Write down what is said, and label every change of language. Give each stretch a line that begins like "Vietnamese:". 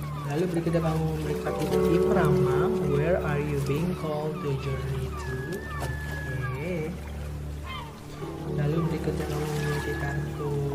Indonesian: Lalu berikutnya kamu memiliki kartu Kim Rama.
English: Where are you being called to journey to?
Indonesian: Oke. Lalu berikutnya kamu memiliki kartu